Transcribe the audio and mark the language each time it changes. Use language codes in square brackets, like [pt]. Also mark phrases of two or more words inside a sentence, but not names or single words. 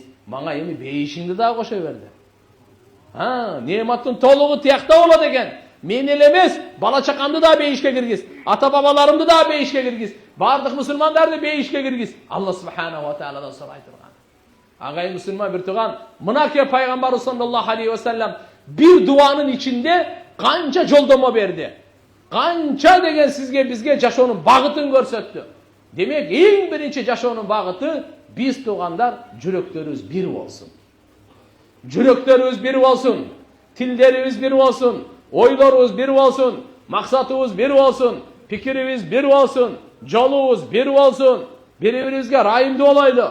[ky] Мага эми бейишиңди да кошо берди. Неъматтын толугу тиякта болот экен. Мен эле эмес, бала чакамды да бейишке киргиз, ата бабаларымды да бейишке киргиз, бардык мусулмандарды бейишке киргиз. Алла Субханаху ва Тааладан сурай турган. Агай мусулман бир туган, мынакей пайгамбарыбыз [ar] صلى الله عليه وسلم [ky] бир дуанын ичинде канча жолдомо берди. Канча деген сизге бизге жашоонун багытын көрсөттү. Демек, эң биринчи жашоонун багыты биз тугандар жүрөктөрүбүз бир болсун. Жүрөктөрүбүз бир болсун, тилдерибиз бир болсун, ойлорубуз бир болсун, максатыбыз бир болсун, пикирибиз бир болсун, жолубуз бир болсун, бири-бирибизге райымдуу болойлу.